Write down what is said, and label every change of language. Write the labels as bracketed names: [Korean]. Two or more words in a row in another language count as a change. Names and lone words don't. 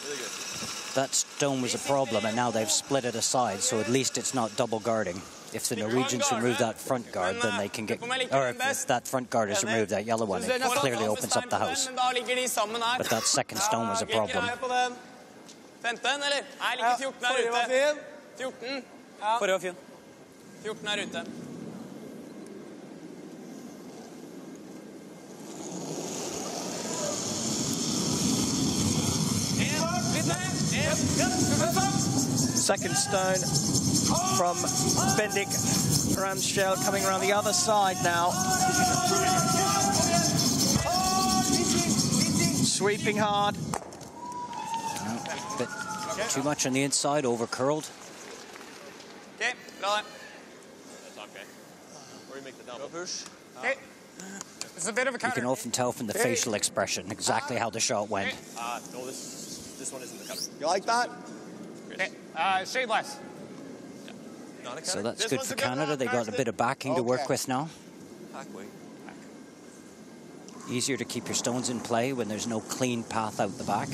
[English] That stone was a problem, and now they've split it aside, so at least it's not double guarding. If the Norwegians remove that front guard, then they can get... Or if that front guard is removed, that yellow one, it clearly opens up the house. But that second stone was a problem. 15, [Norwegian] eller? Nei, ligger 14 her ute. 14. Forrige var fin. 14 her ute. [English] Second stone from Bendik Ramskjell coming around the other side now. Sweeping hard. Bit too much on the inside, over curled. [Norwegian] Okay, bra det. [English] That's okay. Where you make the double push. Okay. It's a bit of a counter. You can often tell from the facial expression exactly how the shot went. No, this one isn't the counter. You like that? Okay. Shade less. Not a So that's good for Canada. They got a bit of backing to work with now. Easier to keep your stones in play when there's no clean path out the back.